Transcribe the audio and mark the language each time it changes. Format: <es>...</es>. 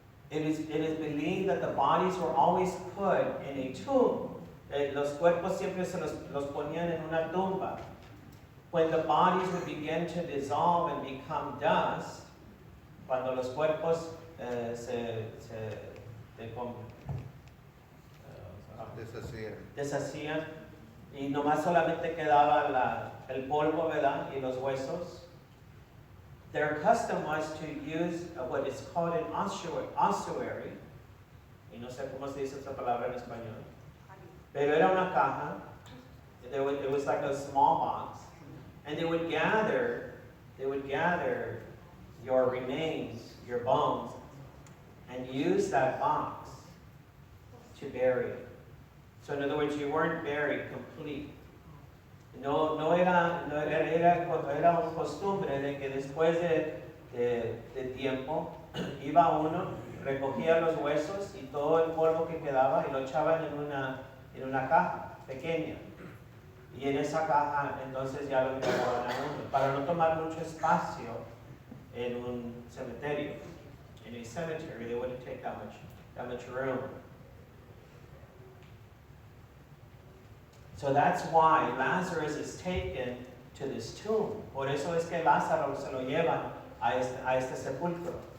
<en>It is believed that the bodies were always put in a tomb.</en> <es>Los cuerpos siempre se los ponían en una tumba.</es> <en>When the bodies would begin to dissolve and become dust,</en> <es>cuando los cuerpos deshacían y nomás solamente quedaba el polvo, ¿verdad? Y los huesos.</es> <en>Their custom was to use what is called an ossuary.</en> <es>Y no sé cómo se dice esa palabra en español. Pero era una caja.</es> <en>It was like a small box. And they would gather your remains, your bones, and use that box to bury it. So in other words, you weren't buried complete.</en> <es>No era una costumbre de que después de tiempo iba uno, recogía los huesos y todo el polvo que quedaba y lo echaban en una caja pequeña. Y en esa caja entonces ya lo enterraban a uno, para no tomar mucho espacio en un cementerio.</es> <en>In a cemetery, they wouldn't take that much room. So that's why Lazarus is taken to this tomb.</en> <es>Por eso es que Lázaro se lo llevan a este sepulcro.</es>